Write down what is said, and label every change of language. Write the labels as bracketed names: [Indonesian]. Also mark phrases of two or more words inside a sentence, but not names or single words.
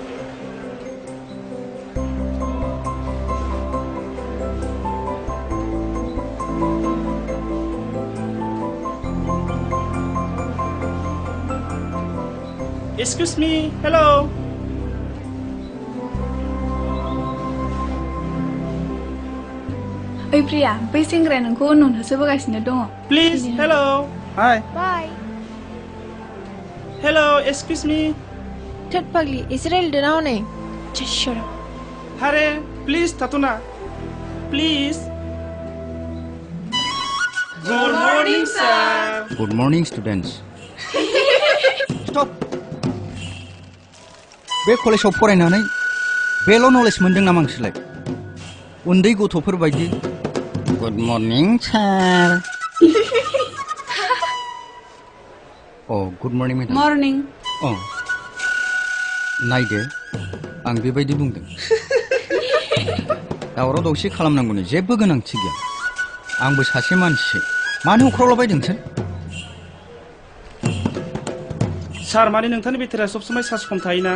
[English] Excuse me, hello. [Bodo] ओइ प्रिया बै सेंग्राया नोंखौ उन होसोबोगासिनो दङ [English] Please, hello. हाय बाय Hello, excuse me. [Bodo] थोद फाग्लि एसे रायलायदो ना हनै [English] Just shut up. Hare, please, Tatuna. Please. Good morning, sir. Good morning, students. [Bodo] स्टप बे कलेजाव फरायनानै बेल' नलेज मोनदों नामा नोंसोरलाय उन्दै गथ'फोर बायदि [English] Good morning, sir. Oh, good morning, madam. मर्निं Oh. [Bodo] नायदो आं बेबायदि बुंदों दावराव दावसि खालामनांगौनि जेबो गोनांथि गैया आंबो सासे मानसि मानो होख्रावलाबायदों नोंसोर सार माने नोंथांनि बेटारिया सब समाय चार्ज खम थायोना